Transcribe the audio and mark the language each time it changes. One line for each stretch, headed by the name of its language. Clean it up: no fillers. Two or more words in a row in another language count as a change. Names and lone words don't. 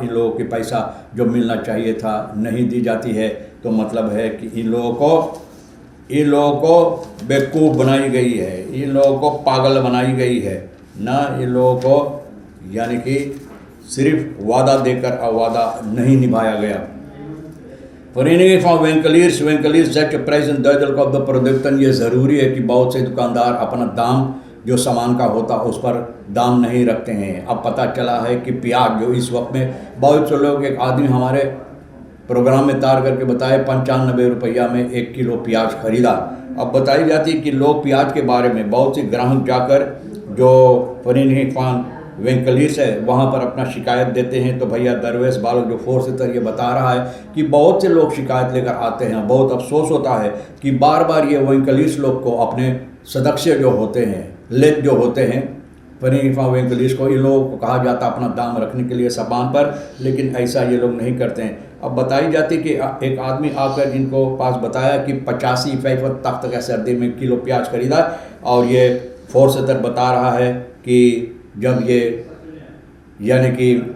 Caribbean Hindustani: इन लोगों के पैसा जो मिलना चाहिए था नहीं दी जाती है, तो मतलब है कि इन लोगों को बेवकूफ़ बनाई गई है, इन लोगों को पागल बनाई गई है ना। इन लोगों को यानी कि सिर्फ वादा देकर वादा नहीं निभाया गया।
Dutch: Vereniging van winkeliers zet je prijzen duidelijk op de producten।
Caribbean Hindustani: ये ज़रूरी है कि बहुत से दुकानदार अपना दाम जो सामान का होता उस पर दाम नहीं रखते हैं। अब पता चला है कि प्याज जो इस वक्त में बहुत से लोग, एक आदमी हमारे प्रोग्राम में तार करके बताए 95 रुपया में 1 किलो प्याज खरीदा। अब बताई जाती है कि लोग प्याज के बारे में बहुत से ग्राहक जाकर जो
Dutch: Vereniging van winkeliers
Caribbean Hindustani: है वहाँ पर अपना शिकायत देते हैं। तो भैया दरवेश बालक जो फोर्सितर ये बता रहा है कि बहुत से लोग शिकायत लेकर आते हैं। बहुत अफसोस होता है कि बार बार ये winkeliers लोग को अपने सदस्य जो होते हैं, लेट जो होते हैं
Dutch: Vereniging van winkeliers
Caribbean Hindustani: को, इन लोगों को कहा जाता अपना दाम रखने के लिए सामान पर, लेकिन ऐसा ये लोग नहीं करते हैं। अब बताई जाती कि एक आदमी आकर इनको पास बताया कि 85 तक सर्दी में किलो प्याज खरीदा, और ये फोर्सितर बता रहा है कि जब ये यानी कि